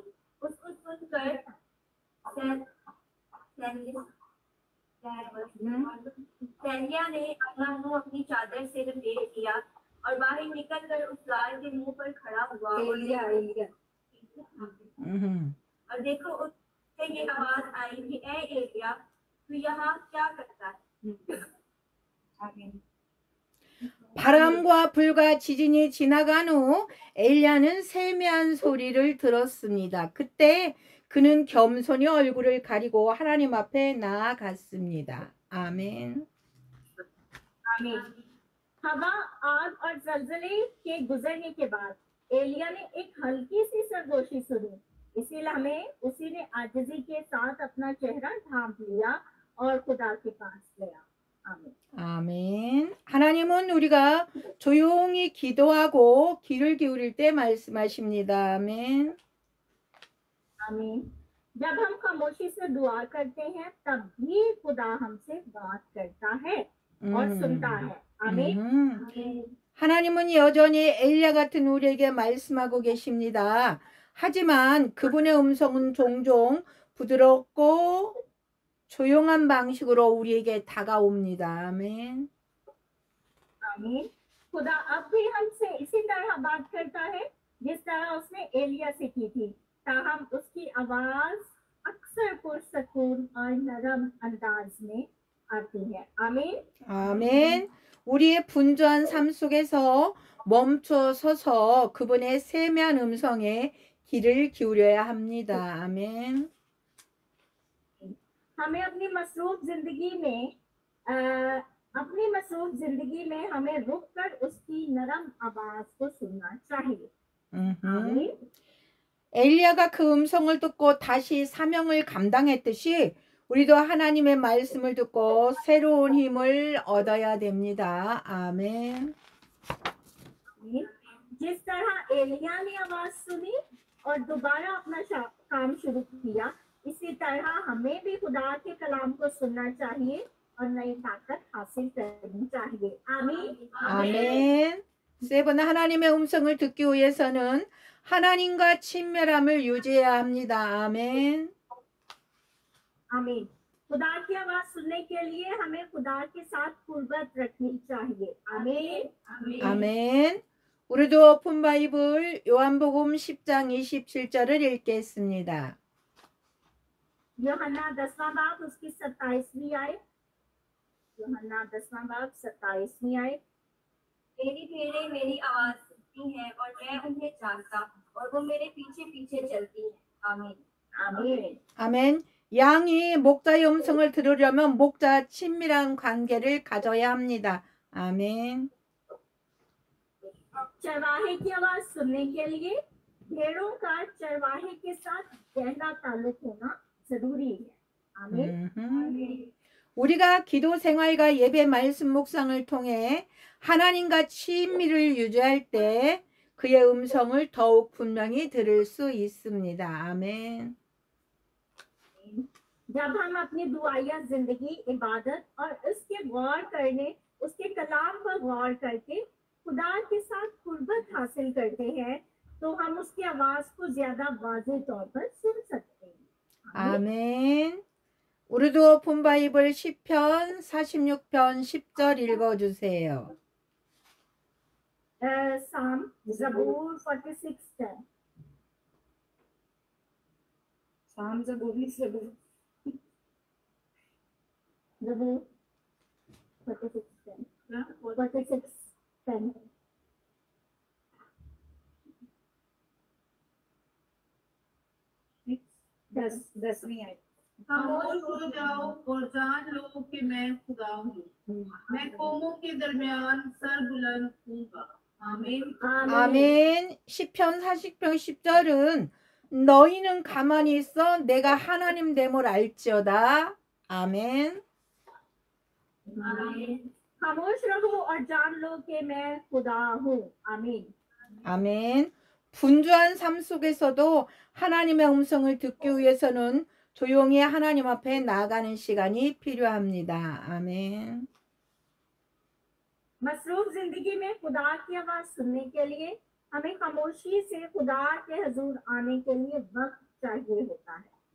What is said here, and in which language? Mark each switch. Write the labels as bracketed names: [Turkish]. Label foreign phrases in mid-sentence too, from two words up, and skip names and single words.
[Urdu] اس کو سن کر سیلیا نے اپنا منہ اپنی چادر سے لپیٹ لیا اور باہر نکل کر اس گائے کے منہ پر کھڑا ہوا. اور دیکھو اس سے یہ آواز آئی کہ اے ایلیا، تو یہاں کیا کرتا ہے? [Korean] 바람과 불과 지진이 지나간 후 엘리야는 세미한 소리를 들었습니다. 그때 그는 겸손히 얼굴을 가리고 하나님 앞에 나아갔습니다. 아멘. [Urdu] आमीन। ہوا، آگ اور زلزلے کے گزرنے کے بعد ایلیا نے ایک ہلکی سی سرگوشی سنی. اسی لمحے اسی نے عاجزی کے ساتھ اپنا چہرہ ڈھانپ لیا اور خدا کے پاس گیا. आमीन। [Korean] 아멘. 하나님은 우리가 조용히 기도하고 귀를 기울일 때 말씀하십니다. 아멘. [Urdu] आमीन। جب ہم خاموشی سے دعا کرتے ہیں تب بھی خدا ہم سے بات کرتا ہے اور سنتا ہے. आमीन। [Korean] 하나님은 여전히 엘리야 같은 우리에게 말씀하고 계십니다. 하지만 그분의 음성은 종종 부드럽고 조용한 방식으로 우리에게 다가옵니다. 아멘. [Urdu] आमीन। خدا اب بھی ہم سے اسی طرح بات کرتا ہے جس طرح اس نے ایلیا سے کی تھی. تاہم اس کی آواز اکثر پرسکون اور نرم انداز میں آتی ہے. आमीन। [Korean] 아멘. 우리의 분주한 삶 속에서 멈춰 서서 그분의 세미한 음성에 귀를 기울여야 합니다. 아멘. [Urdu] ہمیں اپنی مصروف زندگی میں ہمیں رک کر اس کی نرم آواز کو سننا چاہیے. आमीन। [Korean] 엘리야가 그 음성을 듣고 다시 사명을 감당했듯이 우리도 하나님의 말씀을 듣고 새로운 힘을 얻어야 됩니다. 아멘. [Urdu] جس طرح ایلیا نے آواز سنی اور دوبارہ اپنا کام شروع کیا، اسی طرح ہمیں بھی خدا کے کلام کو سننا چاہیے اور نئی طاقت حاصل کرنی چاہیے. आमीन। [Korean] 아멘. 세븐 하나님의 음성을 듣기 위해서는 하나님과 친밀함을 유지해야 합니다. 아멘. [Urdu] आमीन। خدا کی آواز سننے کے لیے ہمیں خدا کے ساتھ قربت رکھنی چاہیے. आमीन। [Korean] 아멘. 우리도 [English] open Bible [Korean] 요한복음 10장 27절을 읽겠습니다. [Urdu] یوحنا 10واں باب اس کی 27ویں آیت. یوحنا 10واں باب 27ویں آیت. میری بھیڑیں میری آواز سنتی ہیں اور میں انہیں جانتا ہوں اور وہ میرے پیچھے پیچھے چلتی ہیں. आमीन। आमीन। [Korean] 아멘. 양이 목자의 음성을 들으려면 목자와 친밀한 관계를 가져야 합니다. 아멘. [Urdu] چرواہے کی آواز سننے کے لیے بھیڑوں کا چرواہے کے ساتھ گہرا تعلق ہونا ضروری ہے. आमीन। [Korean] 우리가 기도 생활과 예배 말씀 묵상을 통해 하나님과 친밀을 유지할 때 그의 음성을 더욱 분명히 들을 수 있습니다. 아멘. [Urdu] جب ہم اپنی دعائیہ زندگی عبادت اور اس کے کلام پر غور کر کے خدا کے ساتھ قربت حاصل کرتے ہیں تو ہم اس کی آواز کو زیادہ واضح طور پر سن سکتے ہیں. [Korean] 아멘. 우리도 [English] open Bible [Korean] 시편 46편 10절 읽어주세요. [Urdu] Psalm Zabur 46:10। Psalm Zabur 46:10। Zabur 46:10। 46:10। 10ویں آیت. خاموش ہو جاؤ اور جان لو کہ میں خدا ہوں. میں قوموں کے درمیان سر بلند ہوں گا. आमीन। [Korean] 아멘. 시편 40편 10절은 너희는 가만히 있어 내가 하나님 됨을 알지어다. 아멘. [Urdu] आमीन। خاموش رہو اور جان لو کہ میں خدا ہوں. आमीन। [Korean] 아멘. 분주한 삶 속에서도 하나님의 음성을 듣기 위해서는 조용히 하나님 앞에 나아가는 시간이 필요합니다. 아멘. [Urdu] مصروف زندگی میں خدا کی آواز سننے کے لیے ہمیں خاموشی سے خدا کے حضور آنے کے لیے وقت چاہیے ہوتا ہے.